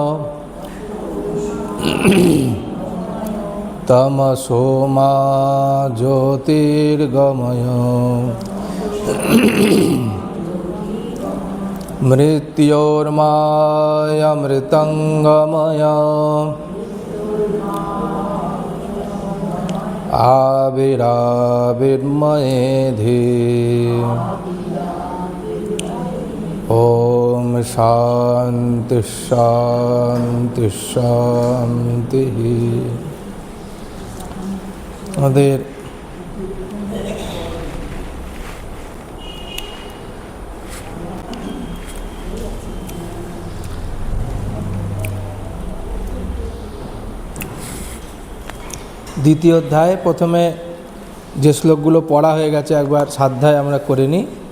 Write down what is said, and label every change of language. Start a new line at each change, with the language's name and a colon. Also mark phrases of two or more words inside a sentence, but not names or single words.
Sanskrit: तमसो मा ज्योतिर्गमय मृत्योर्मायमृतंगमय आविराविर्मयेधि। ओम शांति शांति शांति।
Bangla: আমাদের দ্বিতীয় অধ্যায় প্রথমে যে শ্লোকগুলো পড়া হয়ে গেছে একবার সাধ্যায় আমরা করে নিই।